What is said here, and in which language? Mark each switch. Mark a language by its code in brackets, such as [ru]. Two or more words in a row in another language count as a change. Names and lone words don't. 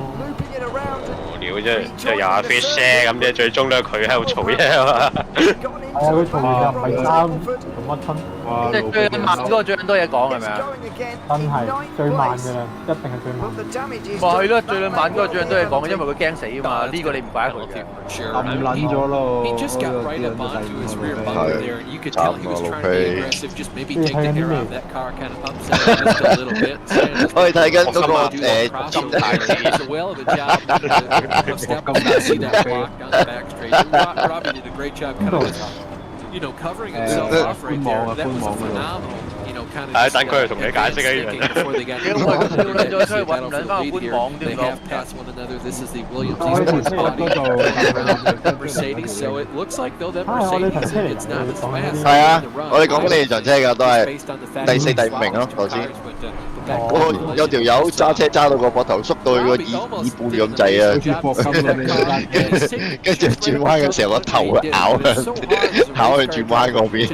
[yue] 無聊啫，即係由阿 Fish 聲咁啫，最終都係佢喺度嘈啫嘛。係啊，佢嘈完又唔係揸，做乜春？即係最慢嗰個最多嘢講係咪啊？真係最慢嘅啦，一定係最慢。咪係咯，最慢嗰個最多嘢講，因為佢驚死啊嘛。呢個你唔怪得佢嘅。冧撚咗咯， [en] He just got right up onto his rear bumper there, and you could tell he was trying to be aggressive, just maybe take the air out of that car, kind of upset it just a little bit. [yue] 我哋睇緊嗰個 [en] 心態 ，It's a whale of a job to step up and see that block on the back straight. Robbie did a great job kind of, covering himself off right there. That was a phenomenal, kind of. [yue] 等佢同你解釋一樣。 [en] Before they got to they have passed one another. This is the Williams Esports body Mercedes, so it looks like though that Mercedes it's not as fast. [yue] 係啊，我哋講緊你場車㗎，都係第4、第5名咯，頭先。有條友揸車揸到個膊頭縮到佢個耳半咁滯啊！跟住轉彎嘅時候個頭咬去轉彎嗰邊。